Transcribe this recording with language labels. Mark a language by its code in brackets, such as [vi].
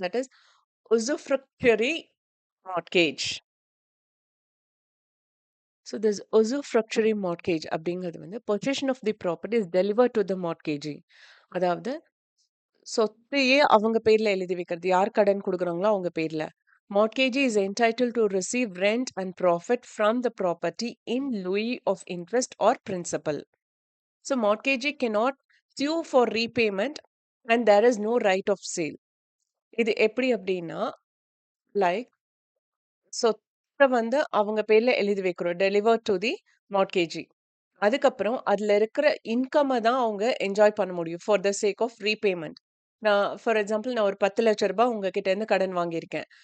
[en] That is usufructuary mortgage. So this usufructuary mortgage [ta] அப்படிங்கிறது வந்து [en] Possession of the property is delivered to the mortgagee. [ta] அதாவது சொத்தையே அவங்க பேர்ல எழுதி வைக்கிறது. யார் கடன் குடுக்குறாங்களோ அவங்க பேர்ல. [en] Mortgagee is entitled to receive rent and profit from the property in lieu of interest or principal. So mortgagee cannot sue for repayment and there is no right of sale. [ta] இது எப்படி அப்படின்னா, லைக் சொத்த வந்து அவங்க பேர்ல எழுதி வைக்கிறோம். [en] Deliver to the mortgagee. [ta] அதுக்கப்புறம் அதுல இருக்கிற இன்கம்ம தான் அவங்க என்ஜாய் பண்ண முடியும். [en] For the sake of repayment. [ta] For example நான் ஒரு ரூ. 10,00,000 உங்ககிட்ட இருந்து கடன் வாங்கியிருக்கேன்.